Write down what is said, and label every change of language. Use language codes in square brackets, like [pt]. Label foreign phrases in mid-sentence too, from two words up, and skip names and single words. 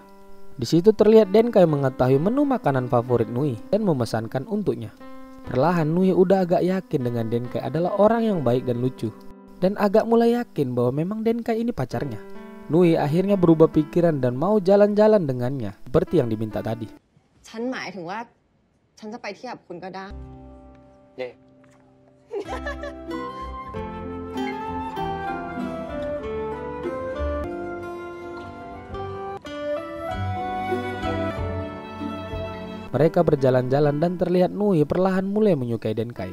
[id] Di situ terlihat Denkai mengetahui menu makanan favorit Nui dan memesankan untuknya. Perlahan Nui udah agak yakin dengan Denkai adalah orang yang baik dan lucu. Dan agak mulai yakin bahwa memang Denkai ini pacarnya. Nui akhirnya berubah pikiran dan mau jalan-jalan dengannya seperti yang diminta tadi. [th] ฉันหมายถึงว่าฉันจะไปเที่ยวกับคุณก็ได้ [id] Mereka berjalan-jalan dan terlihat Nui perlahan mulai menyukai Denkai.